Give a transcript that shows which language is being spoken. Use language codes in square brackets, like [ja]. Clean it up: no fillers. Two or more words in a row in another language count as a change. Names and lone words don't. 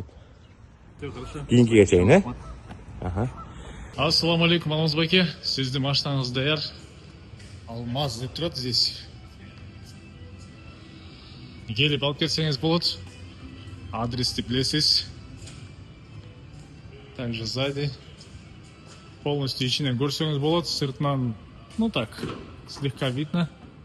[ky] Кийинкиге чейин, Ассаламу алейкум, Алмазбеке. Сиздин машинаңыз даяр. Алмаз деп турат здесь. Келип алып кетсеңиз болот. Адрести билесиз. [ru] Также сзади. [ky] Полностью ичинен көрсөңүз болот. Сыртынан, [ru] так, слегка видно.